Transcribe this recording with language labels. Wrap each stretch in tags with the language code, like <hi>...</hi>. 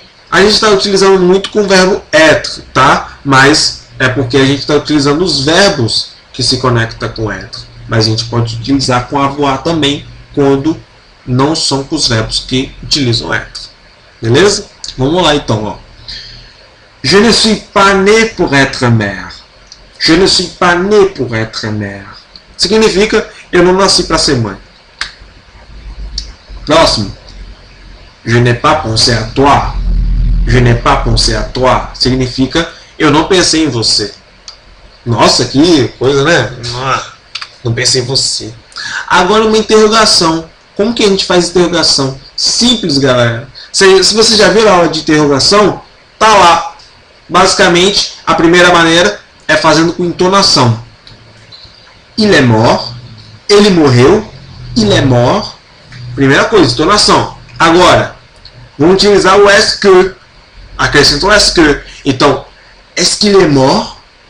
<pt>A gente está utilizando muito com o verbo être, tá? Mas é porque a gente está utilizando os verbos que se conectam com être. Mas a gente pode utilizar com avoir também, quando não são com os verbos que utilizam être. Beleza? Vamos lá então, ó.</pt> <fr>Je ne suis pas né pour être mère. Je ne suis pas né pour être mère.</fr> <pt>Significa, eu não nasci para ser mãe. Próximo.</pt> <fr>Je n'ai pas pensé à toi. Je n'ai pas pensé à toi.</fr> <pt>Significa, eu não pensei em você. Nossa, que coisa, né? Não pensei em você. Agora uma interrogação. Como que a gente faz interrogação? Simples, galera. Se você já viu a aula de interrogação, tá lá. Basicamente, a primeira maneira é fazendo com entonação.</pt> <fr>Il est mort.</fr> <pt>Ele morreu.</pt> <fr>Il est mort.</fr> <pt>Primeira coisa, entonação. Agora, vamos utilizar o est que. Acrescenta o est que. Então,</pt> <fr>est-ce qu'il est mort?</fr>